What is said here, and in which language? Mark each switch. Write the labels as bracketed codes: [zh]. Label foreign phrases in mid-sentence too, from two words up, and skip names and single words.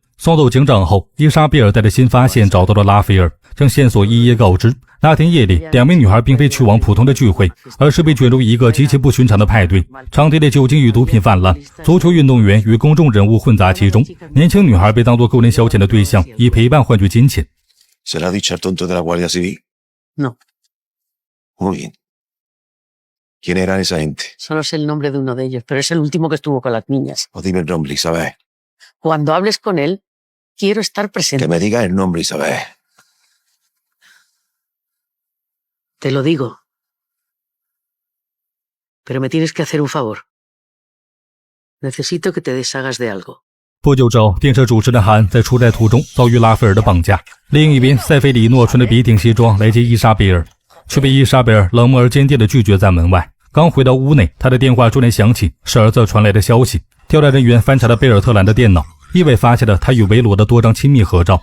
[zh] 送走警长后，伊莎贝尔带着新发现找到了拉斐尔，将线索一一告知。那天夜里，2名女孩并非去往普通的聚会，而是被卷入一个极其不寻常的派对。场地里酒精与毒品泛滥，足球运动员与公众人物混杂其中，年轻女孩被当作个人消遣的对象，以陪伴换取金钱。 [es] ¿Se lo ha dicho el tonto de la Guardia Civil? No, Muy bien. ¿Quién eran esa gente? solo sé el nombre de uno de ellos, pero es el último que estuvo con las niñas. O dime el nombre, Isabel. Cuando hables con él, quiero estar Que presente. me digas el nombre, Isabel. Te lo digo. Pero me tienes que hacer un favor. Necesito que te deshagas de algo. [zh] 不久之后，电视主持人韩在出差途中遭遇拉斐尔的绑架。另一边，塞菲里诺穿着笔挺西装来接伊莎贝尔，却被伊莎贝尔冷漠而坚定地拒绝在门外。刚回到屋内，他的电话突然响起，是儿子传来的消息。调查人员翻查了贝尔特兰的电脑，意外发现了他与维罗的多张亲密合照。